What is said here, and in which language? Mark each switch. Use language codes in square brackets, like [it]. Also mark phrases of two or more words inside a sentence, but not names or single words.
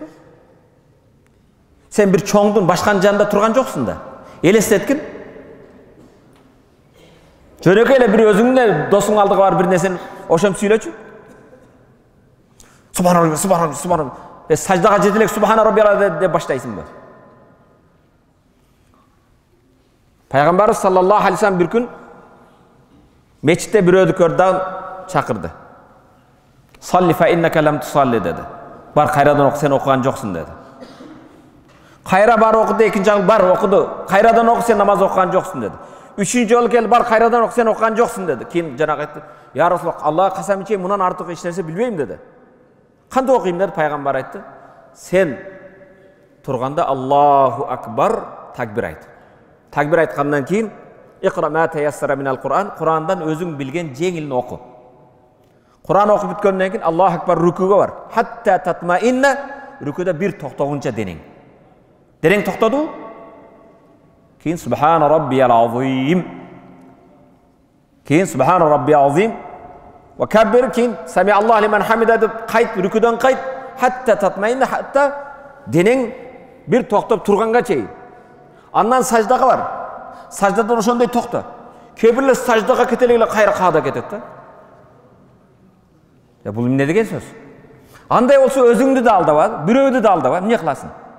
[ky] Сен бир чоңдун башканын жанында турган жоксуң да. [kk] Елестеткін. [ky] Жөнөкөй эле бир өзүңдүн досуң алдыга барып бир нерсени ошентип сүйлөчү. [ar] سبحان الله، سبحان الله، سبحان الله. [kk] Саждаға жетелек [ar] سبحان ربي الأعلى [kk] деп баштайсың ба? Пайғамбар [ar] صلى الله عليه وسلم [kk] бір күн мечітте біреуді көрді, шақырды. [ar] صل فإنك لم تصل деді. [kk] Бар қайрадан оқы, сен оқыған жоқсың деді. Қайра бар оқыды, екінші жыл бар оқыды. Қайрадан оқы, сен намаз оқыған жоқсың деді. Үшінші жол келді, бар қайрадан оқы, сен оқыған жоқсың деді. Кейін жаңағы айтты, [ar] يا رسول الله, [kk] Аллаға қасам ичейин, мұнан артық еш нәрсе білмеймін деді. Қандай оқимын деді, пайғамбар айтты. Сен тұрғанда [ar] الله أكبر [kk] такбир айт. Такбир айтқаннан кейін [ar] اقرأ ما تيسر من القرآن, [kk] Құрандан өзің білген жеңілін оқы. Құран оқып біткеннен кейін [ar] الله أكبر [kk] рүкуге бар. [ar] حتى تطمئن, [kk] рүкуде бір тоқтауынша денең. Денең тоқтады? [ar] Кейін سبحان ربي العظيم. Кейін سبحان ربي العظيم. وكبر, [kk] кейін [ar] سمع الله لمن حمده [kk] деп қайт, рүкуден қайт. [ar] حتى تطمئن، حتى [kk] денең бір тоқтап тұрғанға чейін. Аннан саждаға бар. Саждадан ошондай тоқта. Кейбірлер саждаға кетелегіле қайра қағда кетеді. Бұл не деген сөз? Андай болса өзіңді де алдaba, біреуді де алдaba, не қыласың?